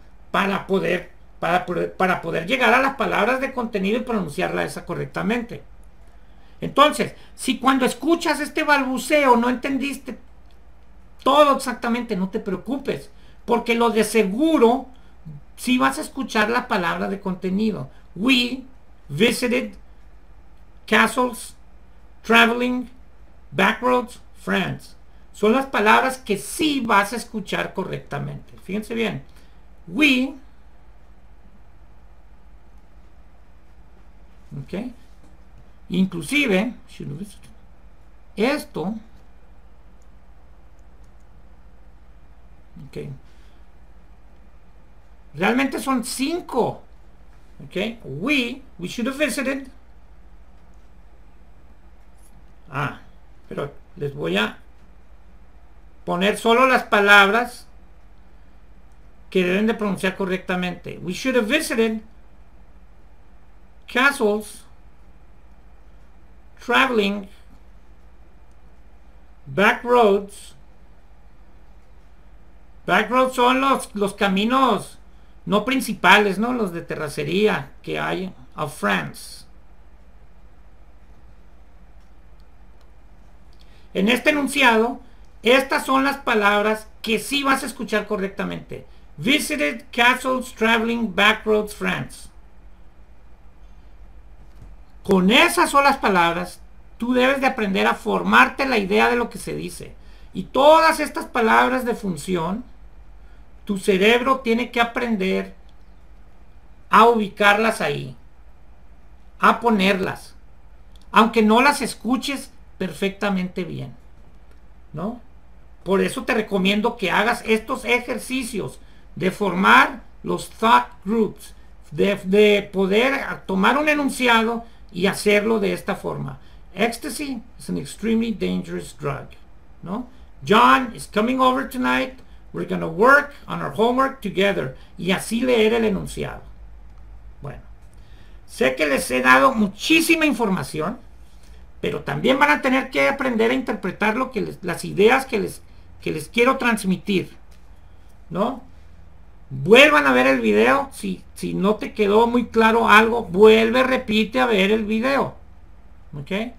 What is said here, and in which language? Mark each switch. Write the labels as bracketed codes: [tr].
[es] Para poder llegar a las palabras de contenido y pronunciarla esa correctamente. Entonces, si cuando escuchas este balbuceo no entendiste todo exactamente, no te preocupes, porque lo de seguro sí vas a escuchar la palabra de contenido. [en] We visited castles, traveling, backroads, France. [es] Son las palabras que sí vas a escuchar correctamente. Fíjense bien. We. Ok. Inclusive, esto. Ok. Realmente son 5. Ok. [en] We should have visited. [es] Pero les voy a poner solo las palabras que deben de pronunciar correctamente. [en] We should have visited castles, traveling, back roads. [es] Back roads son los caminos no principales, ¿no? Los de terracería que hay of France. En este enunciado, estas son las palabras que sí vas a escuchar correctamente. [en] Visited castles, traveling backroads, France. [es] Con esas solas palabras, tú debes de aprender a formarte la idea de lo que se dice. Y todas estas palabras de función, tu cerebro tiene que aprender a ubicarlas ahí, a ponerlas, aunque no las escuches perfectamente bien, ¿no? Por eso te recomiendo que hagas estos ejercicios de formar los thought groups, de poder tomar un enunciado y hacerlo de esta forma. [en] Ecstasy is an extremely dangerous drug, [es] ¿no? [en] John is coming over tonight. We're going to work on our homework together. [es] Y así leer el enunciado. Bueno, sé que les he dado muchísima información, pero también van a tener que aprender a interpretar las ideas que les quiero transmitir, ¿no? Vuelvan a ver el video. Si no te quedó muy claro algo, vuelve, repite a ver el video. ¿Ok?